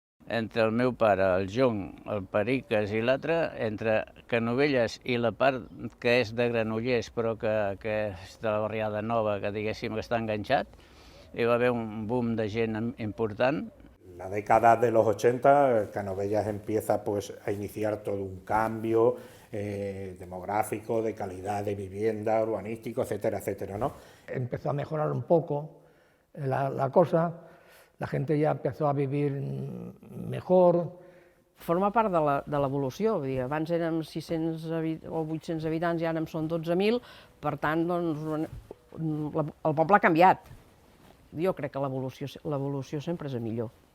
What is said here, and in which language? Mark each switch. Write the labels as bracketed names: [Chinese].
[Catalan] Entre el meu pare, el Jong, el Periques i l'altre, entre Canovelles i la part que és de Granollers, però que és de la barriada nova, que diguéssim que està enganxat, hi va haver un boom de gent important. [Spanish] La década de los 80, Canovelles empieza pues, a iniciar todo un cambio demográfico, de calidad de vivienda, urbanístico, etcétera, etcétera, ¿no? Empezó a mejorar un poco la cosa, la gente ya empezó a vivir mejor. [Catalan] Forma part de l'evolució, abans érem 600 o 800 habitants i ara en són 12.000, per tant, doncs, el poble ha canviat. Jo crec que l'evolució sempre és a millor.